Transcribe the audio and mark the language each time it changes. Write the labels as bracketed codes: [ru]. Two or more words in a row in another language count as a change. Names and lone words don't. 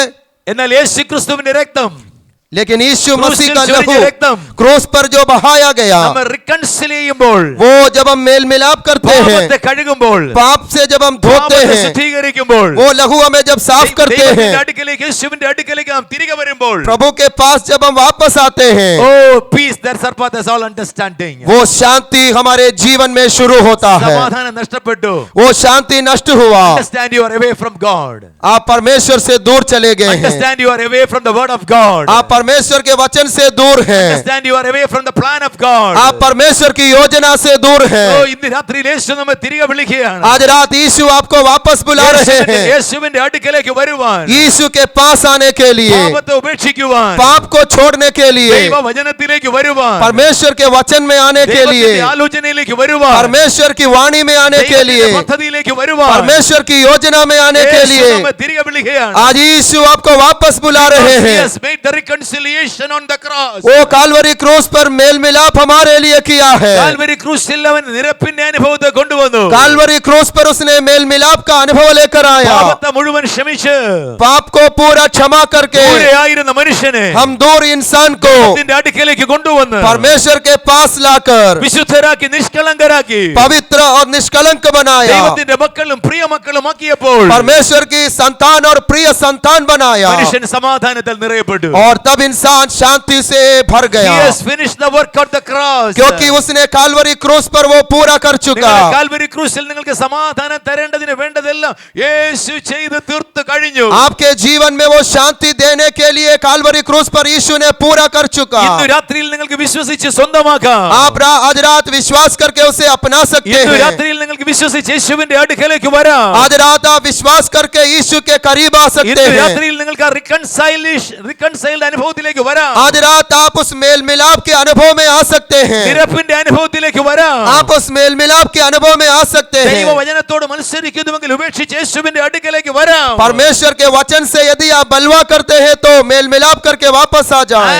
[ml] എന്നാൽ യേശു ക്രിസ്തുവിന്റെ രക്തം, [hi] लेकिन यीशु क्रूस मसीह से का चोरी लहू के रक्तम, क्रूस पर जो बहाया गया, [ml] നമ്മൾ റിക്കൺസിൽ ചെയ്യുമ്പോൾ, [hi] वो जब हम मेल मिलाप करते हैं, [ml] പാപത്തെ കഴുകുമ്പോൾ, [hi] पाप से जब हम धोते [ml] പാപത്തെ [hi] हैं, [ml] ശുദ്ധീകരിക്കുമ്പോൾ, [hi] वो लहू हमें जब साफ करते [ml] ദൈവത്തിന്റെ [hi] हैं, [ml] അടുക്കലേക്ക്, യേശുവിന്റെ അടുക്കലേക്ക് നാം തിരികെ വരുമ്പോൾ, [hi] प्रभु के पास जब हम वापस आते हैं, [en] oh peace that surpasses all understanding, [hi] वो शांति हमारे जीवन में शुरू होता है। [ml] സമാധാനം നഷ്ടപ്പെട്ടു. [hi] वो शांति नष्ट हुआ, [en] Understand you are away from God. [hi] आप परमेश्वर से दूर चले गए हैं, [en] Understand you are away from the word of God. [hi] आप परमेश्वर के वचन से दूर हैं, [en] Understand you are away from the plan of God. [hi] आप परमेश्वर की योजना से दूर [en] Oh, [hi] हैं। [ml] ഇന്ന് രാത്രിയിൽ യേശു നമ്മെ തിരികെ വിളിക്കുകയാണ്. [hi] आज रात यीशु आपको वापस बुला रहे हैं, [ml] യേശുവിന്റെ അടുക്കലേക്ക് വരുവാൻ, [hi] यीशु के पास आने के लिए, [ml] പാപത്തെ ഉപേക്ഷിക്കുവാൻ, [hi] पाप को छोड़ने के लिए, [ml] ദൈവ വചനത്തിലേക്ക് വരുവാൻ, [hi] परमेश्वर के वचन में आने के लिए, [ml] ദൈവത്തിന്റെ ആലോചനയിലേക്ക് വരുവാൻ, [hi] परमेश्वर की वाणी में आने के लिए, [ml] ദൈവത്തിന്റെ പദ്ധതിയിലേക്ക് വരുവാൻ, [hi] परमेश्वर की योजना में आने के [ml] യേശു [hi] लिए [ml] നമ്മെ തിരികെ വിളിക്കുകയാണ്. [hi] आज यीशु आपको वापस बुला रहे [en] He [hi] हैं। [en] has made the reconciliation on the cross. [hi] वो काल्वरी क्रूस पर मेल मिलाप हमारे लिए किया है। [ml] കാൽവരി ക്രൂശിൽ അവൻ നിരപ്പിന്റെ അനുഭവത്തെ കൊണ്ടുവന്നു. [hi] काल्वरी क्रूस पर उसने मेल मिलाप का अनुभव लेकर आया, [ml] പാപത്തെ മുഴുവൻ ക്ഷമിച്ച് [hi] पाप को पूरा क्षमा करके [ml] ദൂരെയായിരുന്ന മനുഷ്യനെ [hi] हम दूर इंसान को [ml] ദൈവത്തിന്റെ അടുക്കലേക്ക് കൊണ്ടുവന്ന് [hi] परमेश्वर के पास लाकर [ml] വിശുദ്ധരാക്കി, നിഷ്കളങ്കരാക്കി, [hi] पवित्र और निष्कलंक बनाया, [ml] ദൈവത്തിന്റെ മക്കളും പ്രിയ മക്കളും ആക്കിയപ്പോൾ [hi] परमेश्वर की संतान और प्रिय संतान बनाया, [ml] മനുഷ്യൻ സമാധാനത്തിൽ നിറയപ്പെട്ടു. [hi] और तब इंसान शांति से भर [en] He [hi] गया, [en] has finished the work of the cross. [hi] क्योंकि उसने काल्वरी क्रूस पर वो पूरा कर चुका। [ml] നിങ്ങളുടെ കാൽവരി ക്രൂശിൽ നിങ്ങൾക്ക് സമാധാനം തരേണ്ടതിന് വേണ്ടതെല്ലാം യേശു ചെയ്ത് തീർത്തു കഴിഞ്ഞു. [hi] आपके जीवन में वो शांति देने के लिए काल्वरी क्रूस पर यीशु ने पूरा कर चुका। [ml] ഇന്ന് രാത്രിയിൽ നിങ്ങൾക്ക് വിശ്വസിച്ച് സ്വന്തമാക്കാം. [hi] आप आज रात विश्वास करके उसे अपना सकते [ml] ഇന്ന് [hi] हैं। [ml] രാത്രിയിൽ നിങ്ങൾക്ക് വിശ്വസിച്ച് യേശുവിന്റെ അടുക്കലേക്ക് വരാം. [hi] आज रात आप विश्वास करके यीशु के करीब आ सकते [ml] ഇന്ന് [hi] हैं। [ml] രാത്രിയിൽ നിങ്ങൾക്ക് ആ റിക്കൺസൈൽഡ് അനുഭവത്തിലേക്ക് വരാം. [hi] आज रात आप उस मेल मिलाप के अनुभव में आ सकते हैं। [ml] നിരപ്പിന്റെ അനുഭവത്തിലേക്ക് വരാം. [hi] आप उस मेल मिलाप के अनुभव में आ सकते हैं। [ml] ദൈവവചനത്തോട് മത്സരിക്കുന്നുവെങ്കിൽ ഉപേക്ഷിച്ച് യേശുവിന്റെ അടുക്കലേക്ക് വരാം. [hi] परमेश्वर के वचन से यदि आप बलवा करते हैं तो मेल मिलाप करके वापस आ जाएं।